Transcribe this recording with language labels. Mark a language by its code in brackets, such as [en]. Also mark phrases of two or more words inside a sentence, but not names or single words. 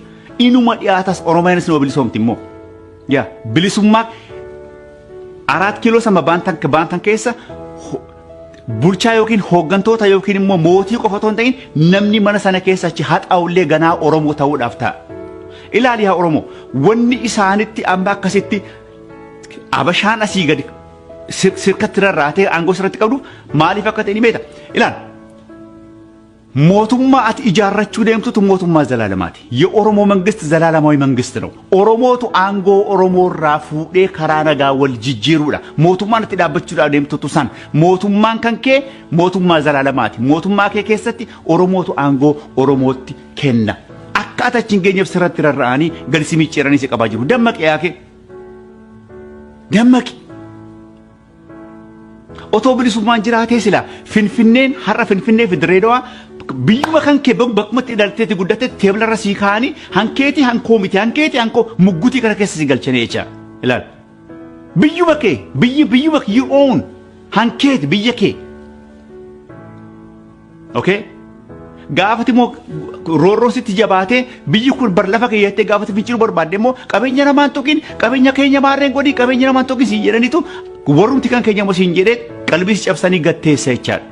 [om] Inuma dhiyaatas Oromiyaanis nama bilisoomti immoo. Yaa bilisummaa 4 kiiloo sama baantan keessa bulchaa yookiin hooggantoota yookiin immoo mootii qofa otoo hin ta'in namni mana sana keessa achi haxaa'ullee ganaa Oromoo ta'uudhaaf ta'a. Ilaali yaa Oromoo wanni isaanitti amma akkasitti abashaan asii gadi sirkatti rarraatee aangoo sirratti qabdu maaliif akka ta'e ni beekta. Ilaali mootummaa ati ijaarrachuu deemtutu mootummaa zalaalamaati. [am] የኦሮሞ መንግስት ዘላለማዊ መንግስት ነው። [om] Oromootu aangoo Oromoorra fude karaanaga wal jijjiiruudha mootummaan itti dhaabbachuudhaaf deemtutu san mootummaan kan kee mootummaa zalaalamaati. mootummaa kee keessatti oromootu aangoo oromootti kenna. akkaataa achiin geenyeef sirratti rarra'anii galsi micciiranii si qabaa jiru. dammaqi yaake dammaqi. Otoo bilisummaan jiraatee sila finfinneen har'a finfinnee fi Dirreedawaa biyyuma kan kee bakkumatti ilaalteeti guddatte teeblarra sii kaa'anii hankeeti hankoo miti hankeeti hankoo muggutii kana keessa si galchanii jecha ilaal biyyuma kee biyyuma [en] you own [om] hankeeti biyya kee okay gaafati moo roorroon sitti jabaatee biyyi kun bar lafa keeyyatti gaafati finciluu barbaadde immoo qabeenya namaan tokkin qabeenya keenya maarreen godhii qabeenya namaan tokkin siin jedhanitu warrumti kan keenya moo siin jedhee qalbii cabsanii gatteessa jechaadha.